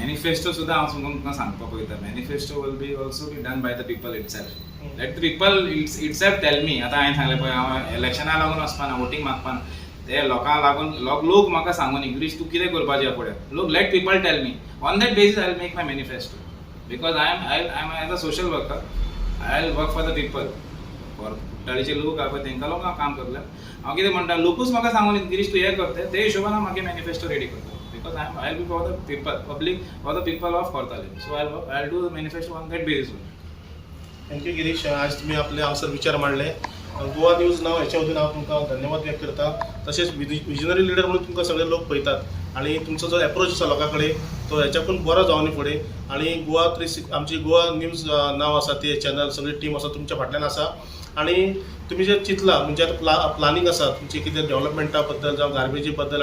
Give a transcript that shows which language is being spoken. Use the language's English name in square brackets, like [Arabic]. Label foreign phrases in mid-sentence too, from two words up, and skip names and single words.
[Konkani] मॅनिफेस्टो सुद्दां हांव तुमकां सांगपाक पळयता [English] manifesto will be also be done by the people itself let the people itself tell me [Konkani] आतां हांवें सांगलें पळय हांव इलेक्शना लागून वचपाना वोटींग मागपाना ते लोकांक लागून लोक म्हाका सांगून गिरीश तूं कितें करपाचें फुडें लोक [English] let people tell me on that basis I will make my manifesto because I am as a social worker I will work for the people for [Konkani] कुट्टाळीचे लोक आहा पळय तेंकां लोकांक काम करलें हांव कितें म्हणटा लोकूच म्हाका सांगून गिरीश तूं हें करता ते हिशोबान हांव म्हागे मॅनिफेस्टो रेडी करता [English] because I will be for the people public for the people of Curtorim so I will do the manifesto on that basis [Konkani] थँक्यू गिरीश आज तुम्ही आपले हांगसर विचार मांडले गोवा न्यूज नाव हेच्या वतीन हांव तुमकां धन्यवाद व्यक्त करता तशेंच विजनरी लिडर म्हणून तुमकां सगळे लोक पळयतात आणि तुमचो जो एप्रोच आसा लोकां कडेन तो हेच्याकून बरो जावनी फुडें आणि गोवा आमची गोवा न्यूज नाव आसा ती चॅनल सगळी टीम आसा तुमच्या फाटल्यान आसा आणि तुम्ही जे चिंतला म्हणजे आता प्लानिंग आसा तुमची कितें डेव्हलपमेंटा बद्दल जावं गार्बेजी बद्दल